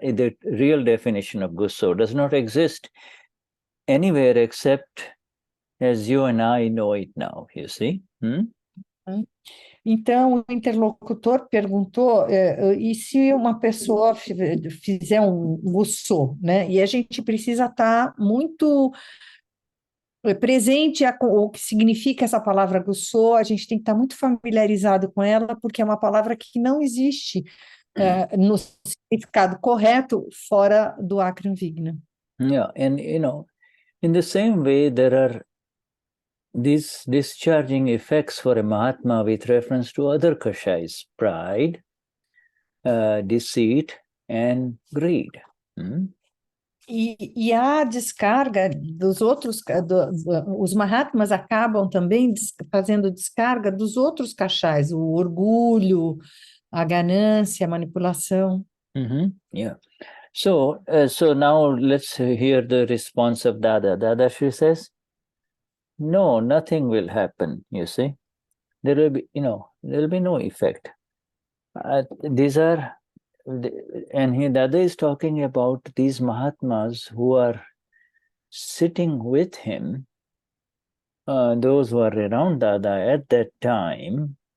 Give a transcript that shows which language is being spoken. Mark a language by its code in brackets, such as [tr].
[en] The real definition of gusso does not exist anywhere except as you and I know it now, you see? [pt] Então, o interlocutor perguntou, e se uma pessoa fizer um gusso, né? E a gente precisa estar muito presente o que significa essa palavra gusso, a gente tem que estar muito familiarizado com ela, porque é uma palavra que não existe no significado correto fora do Akram Vignan. [en] Yeah, and in the same way, there are these discharging effects for a Mahatma with reference to other kashais, pride, deceit, and greed. [pt] E a descarga dos outros, os Mahatmas acabam também fazendo descarga dos outros kashais, o orgulho, a ganância, a manipulação. [en] Yeah. So now let's hear the response of Dada. Dadashri says, no, nothing will happen, you see. There will be, there will be no effect. These are, and here Dada is talking about these Mahatmas who are sitting with him, those who are around Dada at that time.